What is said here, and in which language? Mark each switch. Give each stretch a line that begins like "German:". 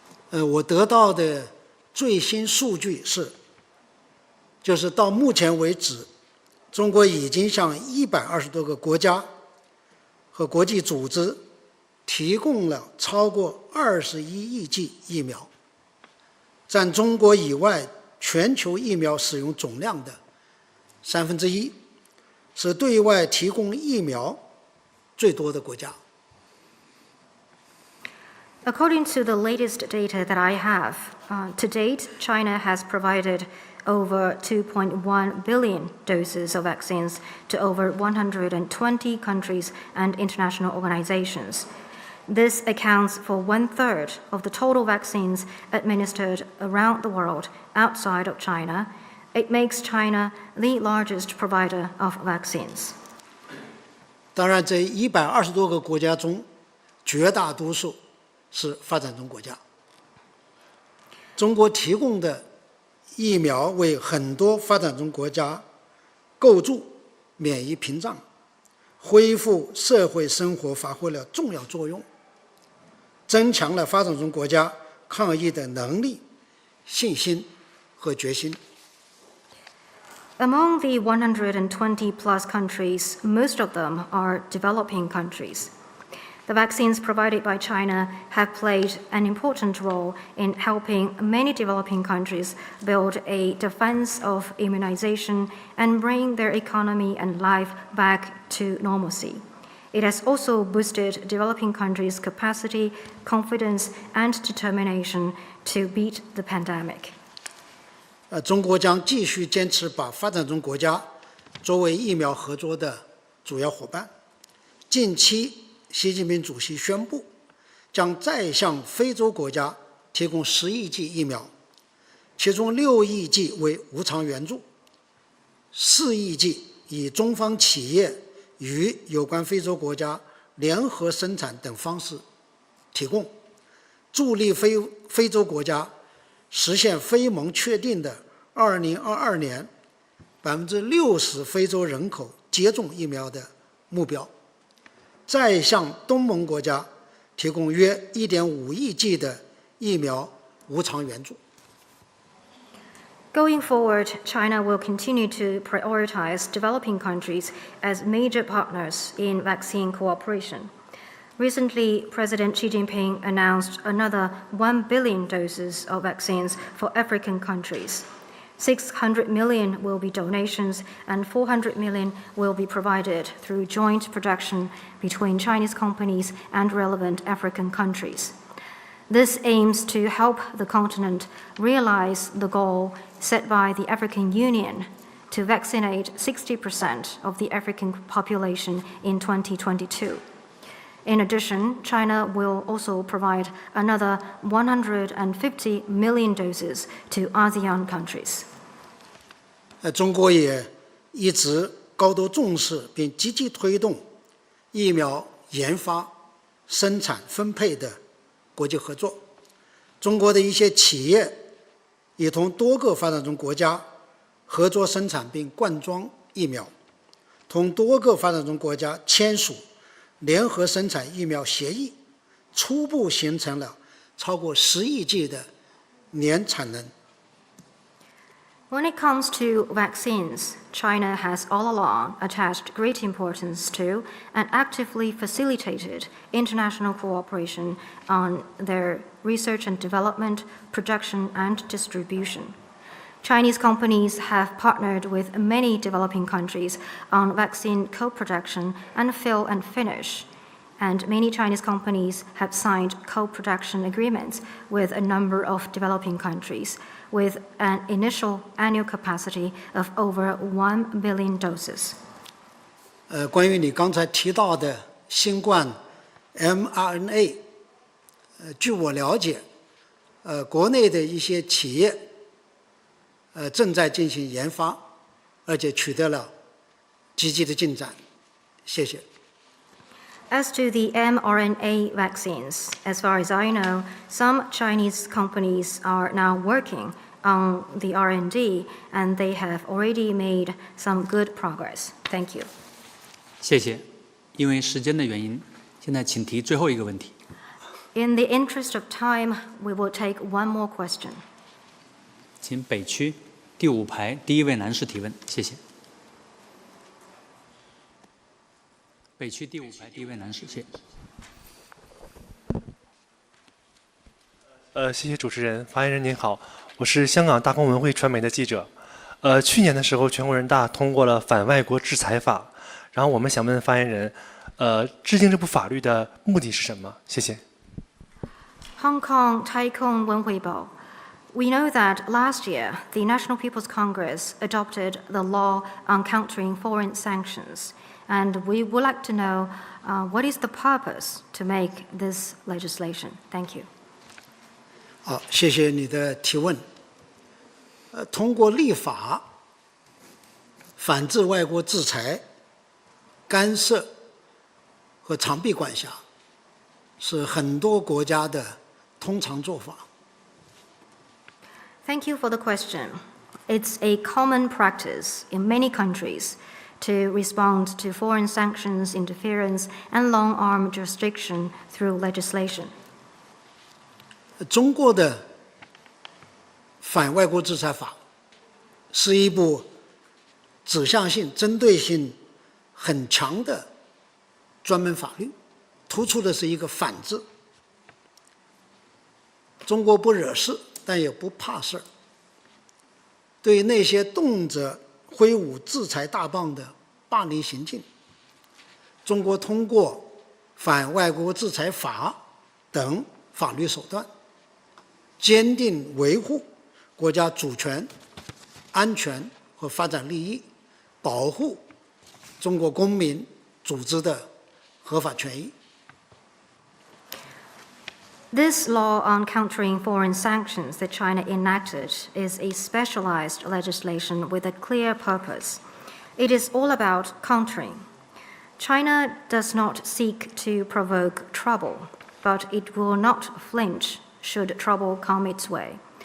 Chinese: 我得到的最新数据是，就是到目前为止，中国已经向120多个国家和国际组织提供了超过21亿剂疫苗，占中国以外全球疫苗使用总量的1/3，是对外提供疫苗最多的国家。
English: According to the latest data that I have, to date, China has provided over 2.1 billion doses of vaccines to over 120 countries and international organizations. This accounts for 1/3 of the total vaccines administered around the world outside of China. It makes China the largest provider of vaccines.
Chinese: 当然，这120多个国家中，绝大多数是发展中国家。中国提供的疫苗为很多发展中国家构筑免疫屏障，恢复社会生活发挥了重要作用，增强了发展中国家抗疫的能力、信心和决心。
English: Among the 120 plus countries, most of them are developing countries. The vaccines provided by China have played an important role in helping many developing countries build a defense of immunization and bring their economy and life back to normalcy. It has also boosted developing countries' capacity, confidence, and determination to beat the pandemic.
Chinese: 中国将继续坚持把发展中国家作为疫苗合作的主要伙伴。近期，习近平主席宣布，将再向非洲国家提供10亿剂疫苗，其中6亿剂为无偿援助，4亿剂以中方企业与有关非洲国家联合生产等方式提供，助力非洲国家实现非盟确定的2022年60%非洲人口接种疫苗的目标，再向东盟国家提供约1.5亿剂的疫苗无偿援助。
English: Going forward, China will continue to prioritize developing countries as major partners in vaccine cooperation. Recently, President Xi Jinping announced another 1 billion doses of vaccines for African countries. 600 million will be donations and 400 million will be provided through joint production between Chinese companies and relevant African countries. This aims to help the continent realize the goal set by the African Union to vaccinate 60% of the African population in 2022. In addition, China will also provide another 150 million doses to ASEAN countries.
Chinese: 中国也一直高度重视并积极推动疫苗研发、生产、分配的国际合作。中国的一些企业已同多个发展中国家合作生产并灌装疫苗，同多个发展中国家签署联合生产疫苗协议，初步形成了超过10亿剂的年产能。
English: When it comes to vaccines, China has all along attached great importance to and actively facilitated international cooperation on their research and development, production, and distribution. Chinese companies have partnered with many developing countries on vaccine co-production and fill and finish, and many Chinese companies have signed co-production agreements with a number of developing countries, with an initial annual capacity of over 1 billion doses.
Chinese: 关于你刚才提到的新冠 mRNA， 据我了解，国内的一些企业正在进行研发，而且取得了积极的进展。谢谢。
English: As to the mRNA vaccines, as far as I know, some Chinese companies are now working on the R&D, and they have already made some good progress. Thank you.
Chinese: 谢谢。因为时间的原因，现在请提最后一个问题。
English: In the interest of time, we will take one more question.
Chinese: 请北区第5排第1位男士提问，谢谢。北区第5排第1位男士，谢谢。谢谢主持人，发言人您好，我是香港大公文汇传媒的记者。去年的时候，全国人大通过了反外国制裁法，然后我们想问发言人，制定这部法律的目的是什么？谢谢。
English: Hong Kong Taikong Wenhuibao. We know that last year, the National People's Congress adopted the law on countering foreign sanctions, and we would like to know what is the purpose to make this legislation. Thank you.
Chinese: 好，谢谢你的提问。通过立法反制外国制裁、干涉和长臂管辖，是很多国家的通常做法。
English: Thank you for the question. It's a common practice in many countries to respond to foreign sanctions, interference, and long-arm jurisdiction through legislation.
Chinese: 中国的反外国制裁法是一部指向性、针对性很强的专门法律，突出的是一个反字。中国不惹事，但也不怕事儿。对于那些动辄挥舞制裁大棒的霸凌行径，中国通过反外国制裁法等法律手段，坚定维护国家主权、安全和发展利益，保护中国公民组织的合法权益。
English: This law on countering foreign sanctions that China enacted is a specialized legislation with a clear purpose. It is all about countering. China does not seek to provoke trouble, but it will not flinch should trouble come its way.